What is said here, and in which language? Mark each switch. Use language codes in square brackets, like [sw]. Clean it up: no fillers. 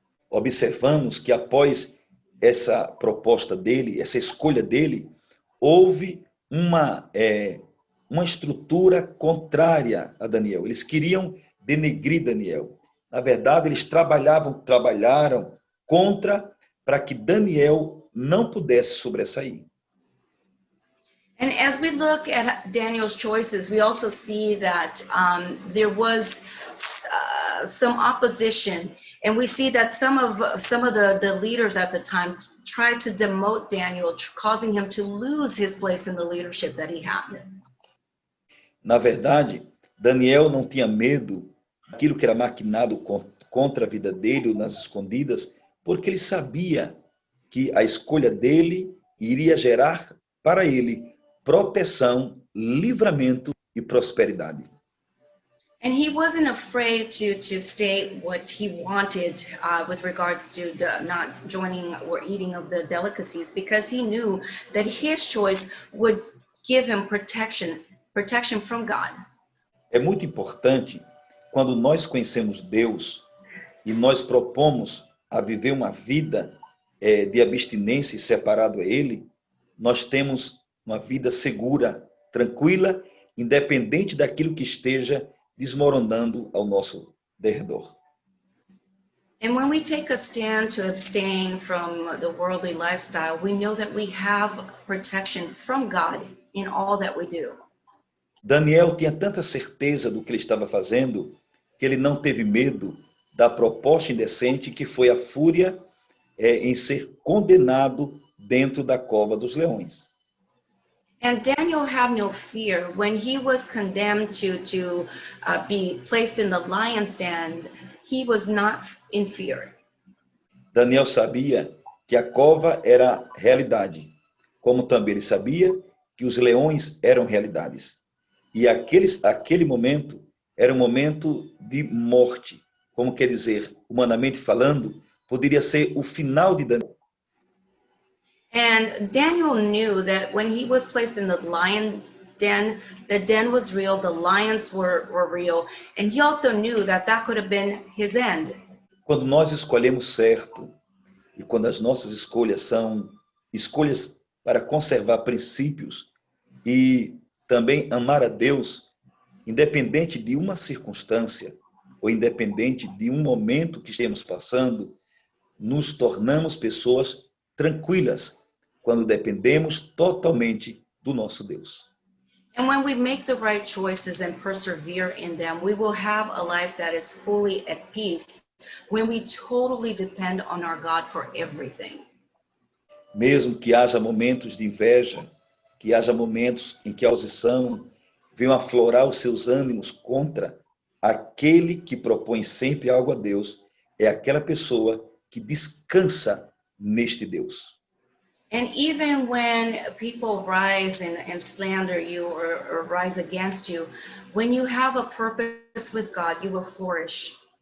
[pt] Observamos que após essa proposta dele, essa escolha dele, houve uma estrutura contrária a Daniel. Eles queriam denegrir Daniel. Na verdade, eles trabalharam contra para que Daniel não pudesse sobressair. [en] And as we look at Daniel's choices, we also see that there was some opposition, and we see that some of the leaders at the time tried to demote Daniel, causing him to lose his place in the leadership that he had. [pt] Na verdade, Daniel não tinha medo daquilo que era maquinado contra a vida dele, nas escondidas, porque ele sabia que a escolha dele iria gerar para ele proteção, livramento e prosperidade. [en] And he wasn't afraid to state what he wanted with regards to not joining or eating of the delicacies, because he knew that his choice would give him protection from God. [pt] É muito importante quando nós conhecemos Deus e nós propomos a viver uma vida de abstinência e separado a Ele, nós temos uma vida segura, tranquila, independente daquilo que esteja desmoronando ao nosso derredor. [en] And when we take a stand to abstain from the worldly lifestyle, we know that we have protection from God in all that we do. [pt] Daniel tinha tanta certeza do que ele estava fazendo que ele não teve medo da proposta indecente que foi a fúria em ser condenado dentro da cova dos leões. [en] And Daniel had no fear when he was condemned to be placed in the lion's den. He was not in fear. [pt] Daniel sabia que a cova era realidade, como também ele sabia que os leões eram realidades. E aquele momento era um momento de morte, como quer dizer, humanamente falando, poderia ser o final de Daniel. [en] And Daniel knew that when he was placed in the lion den, the den was real, the lions were real, and he also knew that could have been his end. [pt] Quando nós escolhemos certo, e quando as nossas escolhas são escolhas para conservar princípios e também amar a Deus, independente de uma circunstância ou independente de um momento que estemos passando, nos tornamos pessoas tranquilas quando dependemos totalmente do nosso Deus. [en] And when we make the right choices and persevere in them, we will have a life that is fully at peace when we totally depend on our God for everything. [pt] Mesmo que haja momentos de inveja, que haja momentos em que a oposição venha aflorar os seus ânimos contra aquele que propõe sempre algo a Deus, é aquela pessoa que descansa neste Deus. [en] And even when people rise and slander you or rise against you, when you have a purpose with God, you will flourish.